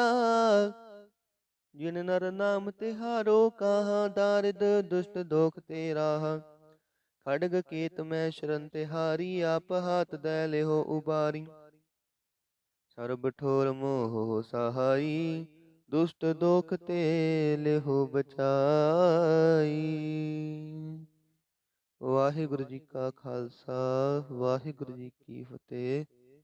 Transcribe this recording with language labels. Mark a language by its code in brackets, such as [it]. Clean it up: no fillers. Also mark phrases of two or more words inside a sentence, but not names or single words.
[bra] जिन नर नाम तिहारो कहा, दारिद दुष्ट दोख ते राहा। खड्ग केत मैं शरण तिहारी, आप हाथ दै लेहो उबारी। सर्ब ठोर मोह सहाई, दुष्ट दोख ते लेहो बचाई। [pa] ਵਾਹਿਗੁਰੂ ਜੀ ਕਾ ਖਾਲਸਾ, ਵਾਹਿਗੁਰੂ ਜੀ ਕੀ ਫਤਿਹ।